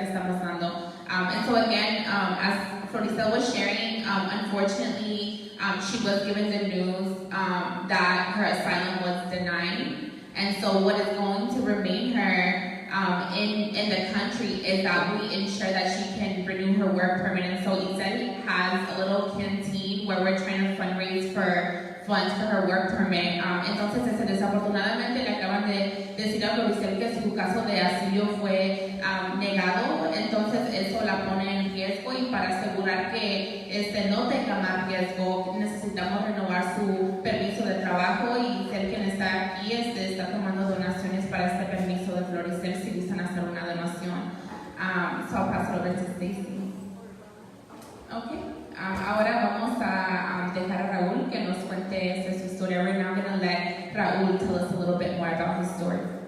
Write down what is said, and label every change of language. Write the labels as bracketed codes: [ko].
[es] Que estamos dando. [en] And so again, as Floricel was sharing, unfortunately, she was given the news that her asylum was denied. And so what is going to remain her in the country is that we ensure that she can renew her work permit. And so Isel has a little canteen where we're trying to fundraise for funds for her work permit. [es] Entonces, desafortunadamente le acaban de decir a Floricel que su caso de asilo fue negado. Entonces, eso la pone en riesgo y para asegurar que no tenga más riesgo, necesitamos renovar su permiso de trabajo y ser quien está aquí está tomando donaciones para este permiso de Floricel si gustan hacer una donación. [en] So I'll pass it over to Stacy. Okay. [es] Ahora vamos a dejar a Raúl que nos cuente su historia. [en] We're now going to let Raúl tell us a little bit more about his story.